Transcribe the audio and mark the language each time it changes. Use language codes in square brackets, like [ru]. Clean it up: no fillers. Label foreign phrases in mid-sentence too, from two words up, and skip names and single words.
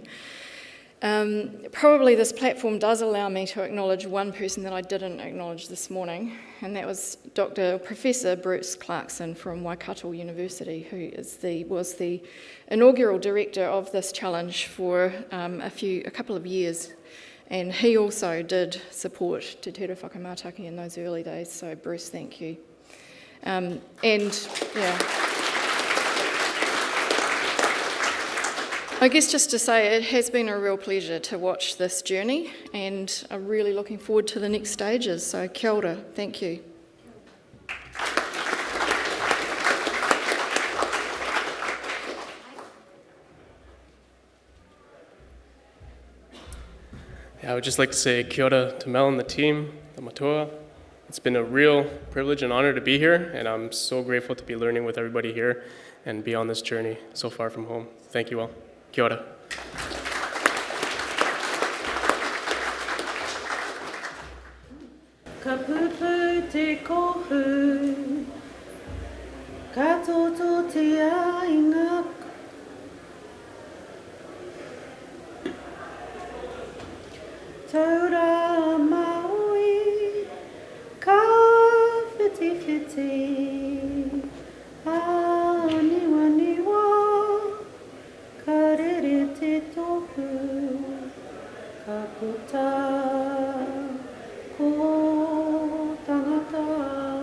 [en] Probably this platform does allow me to acknowledge one person that I didn't acknowledge this morning, and that was Professor Bruce Clarkson from Waikato University, who was the inaugural director of this challenge for a couple of years, and he also did support Te Tira Whakamātaki in those early days. So Bruce, thank you. I guess just to say it has been a real pleasure to watch this journey, and I'm really looking forward to the next stages. [mi] So kia ora, [en] thank you. Yeah, I would just like to say [mi] kia ora [en] to Mel and the team, the Matua. It's been a real privilege and honor to be here, and I'm so grateful to be learning with everybody here and be on this journey so far from home. Thank you all. [mi] Kia ora. Ka pupu te kohu, ka toto te ainga. Taura maui, ka whiti whiti, a niwa niwa, ka rere te tohu, ka puta, ko tangata.